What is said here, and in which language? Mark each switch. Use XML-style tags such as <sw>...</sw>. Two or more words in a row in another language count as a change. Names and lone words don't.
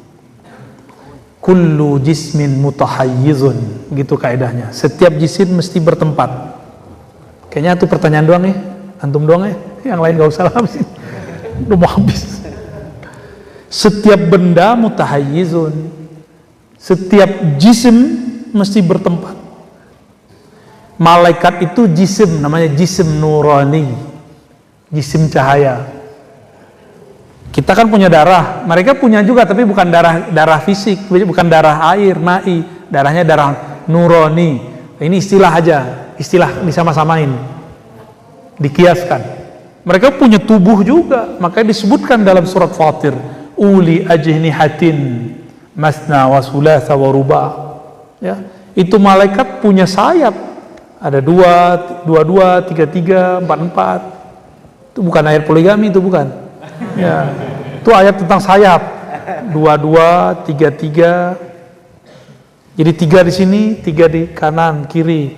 <ar>كل جسم متحيز,</ar> <id>gitu kaidahnya. Setiap jisim mesti bertempat. Kayaknya itu pertanyaan doang nih, antum doang ya. Yang lain gak usah lah, udah mau habis. Setiap benda mutahayyizun, setiap jisim mesti bertempat. Malaikat itu jisim, namanya jisim nurani, jisim cahaya. Kita kan punya darah, mereka punya juga, tapi bukan darah fisik, bukan darah air, ma'i, darahnya darah nurani. Ini istilah aja, istilah disama-samain. dikiaskan. Mereka punya tubuh juga, makanya disebutkan dalam surat Fatir,</id> <ar>أولي أجنحة مثنى وثلاث ورباع.</ar> <id>Ya, itu malaikat punya sayap, ada dua, tiga, empat. Itu bukan ayat poligami, itu bukan. Ya, itu ayat tentang sayap. Dua, tiga. Jadi 3 di sini, 3 di kanan, kiri.</id>